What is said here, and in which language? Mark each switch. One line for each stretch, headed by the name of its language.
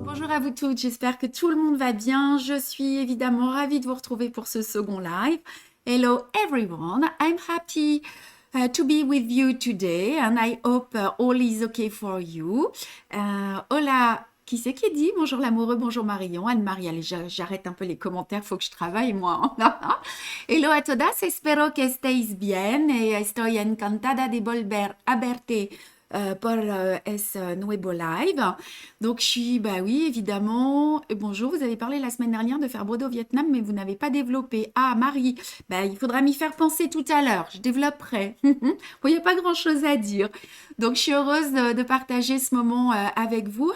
French: à vous toutes, j'espère que tout le monde va bien. Je suis évidemment ravie de vous retrouver pour ce second live.
English: Hello everyone, I'm happy to be with you today and I hope all is okay for you.
French: Hola, qui c'est qui dit? Bonjour l'amoureux, bonjour Marion, Anne-Marie, allez, j'arrête un peu les commentaires, faut que je travaille moi.
Spanish: Hello a todas, espero que estéis bien y estoy encantada de volver a verte por es nuevo live.
French: Donc, je suis, bah oui, évidemment. Bonjour, vous avez parlé la semaine dernière de faire broder au Vietnam, mais vous n'avez pas développé. Ah, Marie, bah, il faudra m'y faire penser tout à l'heure. Je développerai. Bon, il n'y a pas grand-chose à dire. Donc, je suis heureuse de partager ce moment avec vous.